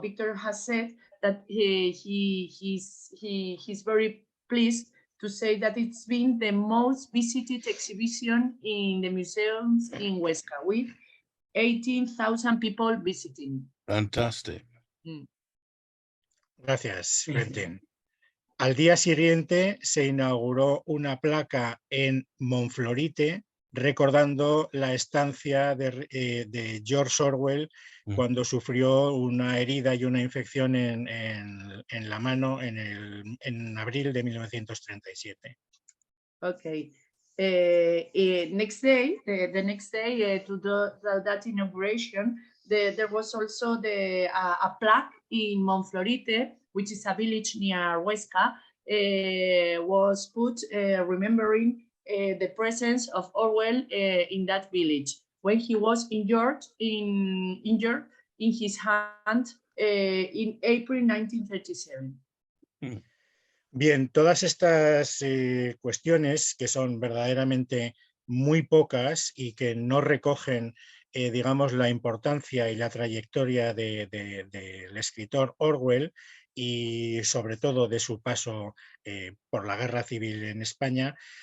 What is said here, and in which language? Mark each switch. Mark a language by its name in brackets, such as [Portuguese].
[English] Victor has said that he's very pleased to say that it's been the most visited exhibition in the museums in Huesca, with 18,000 people visiting. Fantastic. [Spanish] Gracias, Quentin. Al día siguiente se inauguró una placa en Monflorite recordando la estancia de George Orwell cuando sufrió una herida y una infección en la mano en abril de 1937. [English] Okay. Next day, the next day to that inauguration, there was also a plaque in Monflorite, which is a village near Huesca, was put remembering the presence of Orwell in that village when he was injured in his hand in April 1937. [Spanish] Bien, todas estas cuestiones que son verdaderamente muy pocas y que no recogen, digamos, la importancia y la trayectoria del escritor Orwell y sobre todo de su paso por la Guerra Civil en España,